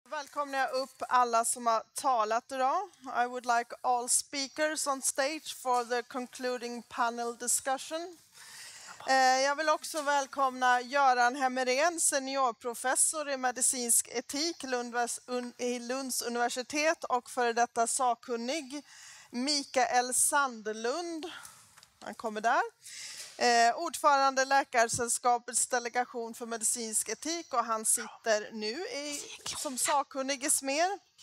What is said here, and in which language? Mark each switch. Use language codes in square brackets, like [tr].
[sv] välkomnar jag upp alla som har talat idag. [en] I would like all speakers on stage for the concluding panel discussion. [sv] Jag vill också välkomna Göran Hemmerén, seniorprofessor i medicinsk etik i Lunds universitet och före detta sakkunnig. Mikael Sandlund, han kommer där. Ordförande Läkarsällskapets delegation för medicinsk etik och han sitter nu som sakkunnig i SMER.